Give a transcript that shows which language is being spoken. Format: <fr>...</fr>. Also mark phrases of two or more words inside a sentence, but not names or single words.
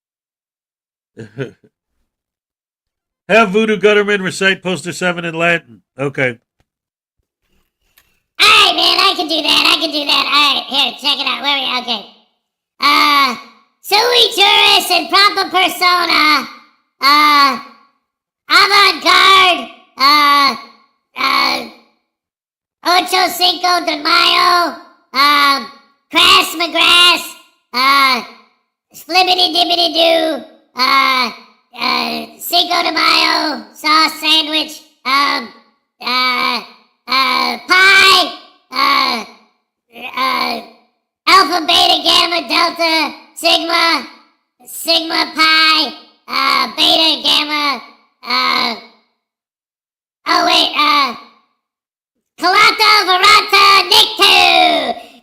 <en>Have Voodoo Gutterman recite Poster 7 in Latin. Okay. Alright, man, I can do that. Alright, here, check it out. Where are we? Okay.</en> <la>Sui juris in proper persona.</la> <en>Avant-garde. Ocho Cinco de Mayo, Crass McGrass, Splibbity Dibbity Doo, Cinco de Mayo, sauce sandwich, pie, Alpha, Beta, Gamma, Delta, Sigma, Sigma Pi, Beta, Gamma, Kalata, Varata, Nictu!</en>